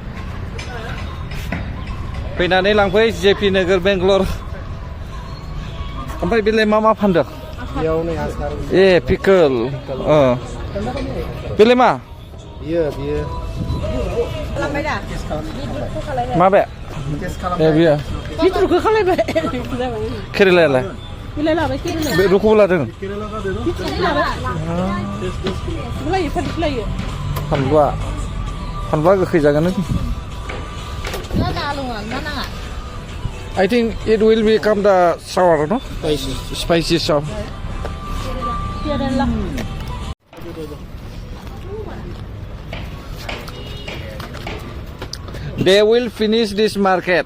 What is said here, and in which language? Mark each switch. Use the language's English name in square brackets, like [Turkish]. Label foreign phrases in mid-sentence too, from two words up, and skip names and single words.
[Bodo] फैनानै लांफै जेपि नोगोर बेंगलर ओमफ्राय बेलाय मा मा फानदों ए पिकल बेलाय मा बियो माबे ए बियो बिथुरखौ खालायबाय केरेलायालाय बिलाय लाबाय केरेला बे रुखौबो लादों फानलुआ गोखै जागोन [English] I think it will become the sour, no? Spicy sour. They will finish this market.